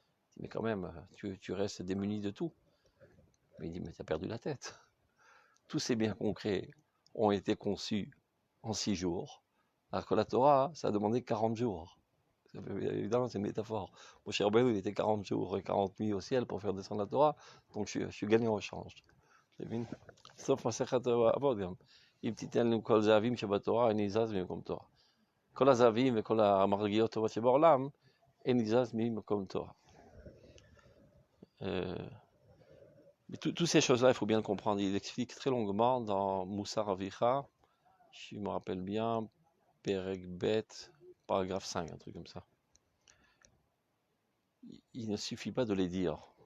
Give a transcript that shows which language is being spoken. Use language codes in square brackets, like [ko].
[fr] Il dit, mais quand même, tu restes démuni de tout. Mais il dit, mais tu as perdu la tête. Tous ces biens concrets ont été conçus en 6 jours, alors que la Torah, ça a demandé 40 jours. Évidemment, c'est une métaphore. Mon cher Ben, il était 40 jours et 40 nuits au ciel pour faire descendre la Torah, donc je suis gagnant au change. Sauf [he] Masechet Avot, אם תיתן לי כל זהבים שבתורה, אני זז ממקום תורה. כל הזהבים וכל המרגיות טובות שבעולם, אני זז ממקום תורה. [fr] Mais toutes ces choses-là, il faut bien le comprendre. Il explique très longuement dans Moussar Avicha, je me rappelle bien, Perek Bet, paragraphe 5, un truc comme ça. Il ne suffit pas de les dire.